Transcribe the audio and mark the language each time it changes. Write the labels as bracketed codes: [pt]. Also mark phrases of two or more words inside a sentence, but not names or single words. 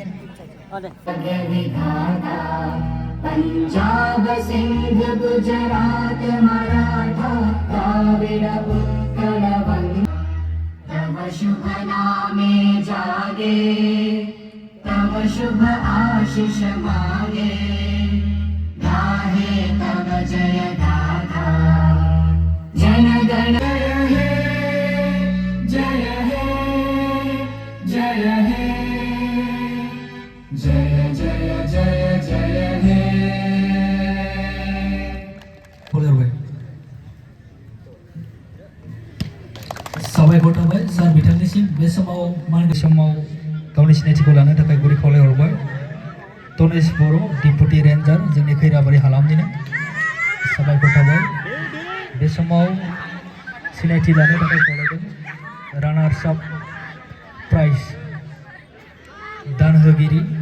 [bn] পঞ্জাব সিন্ধ গুজরাট মারাঠা দ্রাবিড় উৎকল বঙ্গ তব শুভ নামে জাগে তব শুভ আশিস মাগে গাহে তব জয় গাথা জন গণ জয় হে জয় হে জয় জয় জয় জয় হে [brx] साबायखर थाबाय सार बिथांनिसिम बे समाव मानगो समाव गावनि सिनायथिखौ लानो थाखाय गुरै खावलायहरबाय तनेश बर' [en] deputy ranger [brx] जोंनि खैराबारि हालामनिनो साबायखर थाबाय बे समाव सिनायथि लानो थाखाय खावलायदों [en] runners up prize [brx] दान होगिरि